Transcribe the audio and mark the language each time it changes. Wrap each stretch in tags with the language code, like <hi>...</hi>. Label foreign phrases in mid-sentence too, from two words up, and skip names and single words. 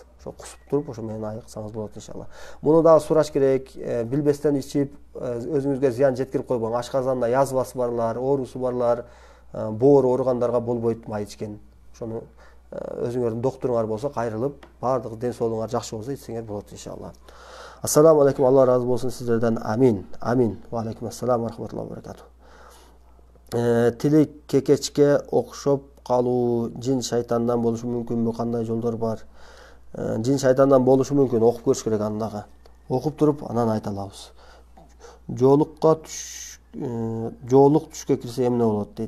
<ky>Ошо кусуп туруп, ошо менен айыксаңыз болот иншалла. Муну дагы сураш керек, билбестен ичип, өзүңүзгө зыян жеткирип койбоң. Ашказанда язвасы барлар, оорусу барлар, боор ооругандарга болбойт май ичкен. Ошону өзүңөрдүн доктуруңар болсо кайрылып, баардык ден соолугуңар жакшы болсо ичсеңер болот иншалла.</ky> <ar>السلام عليكم,</ar> <ky>Алла ыраазы болсун сиздерден. Амин. Амин.</ky> <ar>وعليكم السلام ورحمة الله وبركاته.</ar> <ky>Тили кекечке окшоп калуу жин шайтандан болушу мүмкүнбү? Кандай жолдор бар? Жин шайтандан болушу мүмкүн. Окуп көрүш керек аны дагы. Окуп туруп анан айта алабыз. Жоолук түшкө кирсе эмне болот дейт.</ky>